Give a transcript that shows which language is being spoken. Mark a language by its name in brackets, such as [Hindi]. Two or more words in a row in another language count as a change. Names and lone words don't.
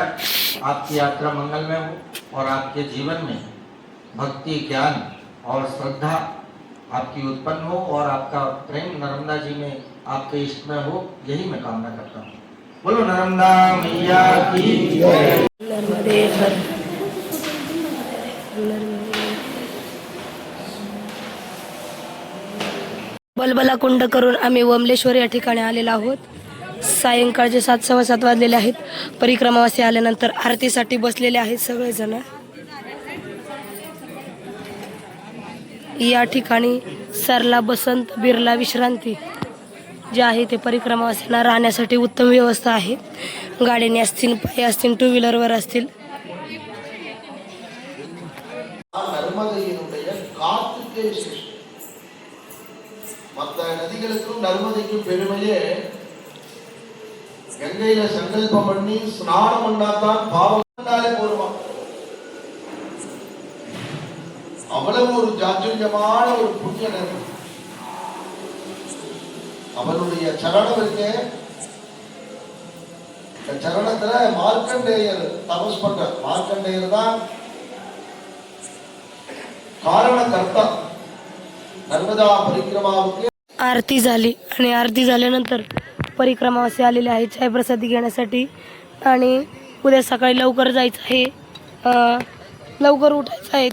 [Hindi] आपकी यात्रा मंगलमय हो और आपके जीवन में भक्ति, ज्ञान और श्रद्धा आपकी उत्पन्न हो और आपका प्रेम नर्मदा जी में, आपके इष्ट में हो, यही मैं कामना करता हूँ। बोलो नर्मदा मैया की जय। [Sanskrit] नर्मदे हर। [Marathi] बलबला कुंड करून आम्ही वमलेश्वर या ठिकाणी आलेलो आहोत। सायंकाळचे 7:15 वाजलेले आहेत। परिक्रमावासी आल्यानंतर आरतीसाठी बसलेले आहेत सगळेजण। या ठिकाणी सरला बसंत बिर्ला विश्रांती जे आहे ते परिक्रमावासींना राहण्यासाठी उत्तम व्यवस्था आहे। गाड्याने असतील, पायी असतील, 2 व्हीलरवर असतील। [Tamil] நர்மதையினுடைய காற்றுக்கே விசேஷம். மற்ற நதிகளுக்கும் நர்மதைக்கும் பெருமையே, கங்கையில சங்கல்பம் பண்ணி ஸ்நானம் பண்ணாதான் பாவம் போருமா. அவ்வளவு ஒரு ஜாஜ்யமான ஒரு புண்ணிய நதி. அவனுடைய சரணம் இருக்கே, இந்த சரணத்துல மார்க்கண்டேயர் தபஸ் பண்ற. [Hindi] மார்க்கண்டேயர் தான் कारणकर्ता नर्मदा परिक्रमावुके। [Marathi] आरती झाली आणि आरती झाल्यानंतर परिक्रमावासी आलेले आहेत चायप्रसादी घेण्यासाठी आणि उद्या सकाळी लवकर जायचं आहे, लवकर उठायचं आहे।